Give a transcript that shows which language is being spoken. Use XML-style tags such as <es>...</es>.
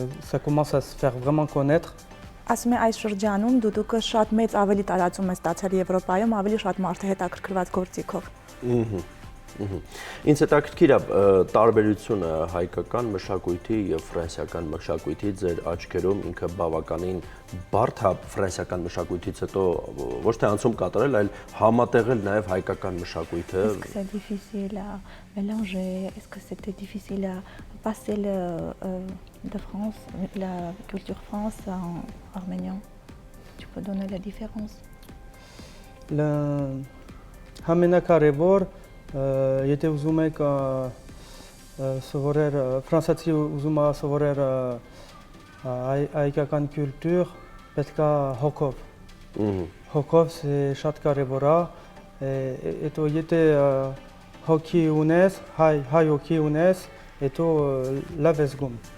<fr>Ça commence à se faire vraiment connaître.</fr> <hy>Ասում է այս շրջանում դուդուկը շատ մեծ ավելի տարածում է ստացել Եվրոպայում, ավելի շատ մարդ է հետաքրքրված գործիքով։ Ինձ հետաքրքիր է տարբերությունը հայկական մշակույթի եւ ֆրանսիական մշակույթի ձեր աչքերում ինքը բավականին բարդ է ֆրանսիական մշակույթից հետո ոչ թե անցում կատարել, այլ համատեղել նաեւ հայկական մշակույթը։</hy> <fr>Est-ce que c'est difficile à mélanger? Est-ce que c'était difficile à passer de France, la culture France en arménien? Tu peux donner la différence.</fr> <hy>Համենակարևոր եթե ուզում եք սովորել ֆրանսիացի ուզում է սովորել հայկական կուլտուր պետք է հոգով հոգով c'est շատ կարևոր է հետո եթե հոգի ունես հայ հոգի ունես հետո լավ ես զգում</hy>